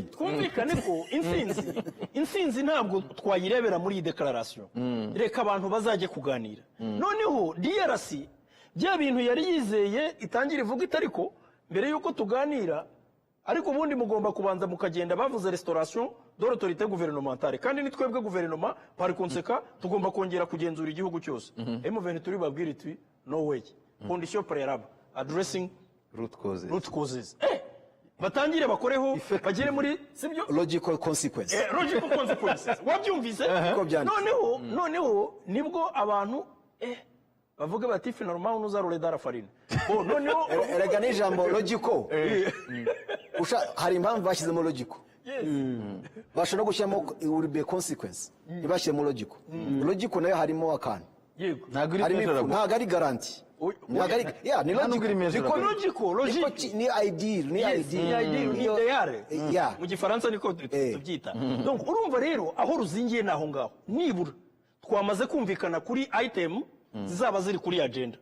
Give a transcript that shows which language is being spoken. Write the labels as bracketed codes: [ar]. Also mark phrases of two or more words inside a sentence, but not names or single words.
[rw] Twumvikane ko insinzi ntabwo twayirebera muri iyi declaration. Reka abantu bazajye kuganira. Noneho DRC bya bintu yari yizeye itangira ivuga itariko mbere yuko tuganira, ariko ubundi mugomba kubanza mukagenda bavuze [fr] restauration de l'autorité gouvernementale, [rw] kandi ni twebwe guverinoma [fr] par conséquent [rw] tugomba kongera kugenzura igihugu cyose. [en] M23 [rw] babwira iti [en] no way, [fr] condition préalable [en] addressing root causes. [rw] Batangire bakoreho bagere muri, sibyo? [en] Logical consequences. Logical consequences. [rw] Wabyumvise? Noneho nibwo abantu bavuga bati [fr] finalement nous allons dans la farine. [rw] Bon, noneho erega n'ijambo logical. Hari impamvu bashyizemo logical. Bashobora gushyiramo [en] will be consequence. [rw] Ntibashyiremo logical. Logical nayo harimo akantu. Yego. Ntabwo ari garanti. Ni logical, ni ideal, ni ideal. Mu Gifaransa niko tubyita. Donc urumva rero aho ruzingiye naho ngaho. Nibura twamaze kumvikana kuri item zizaba ziri kuri agenda.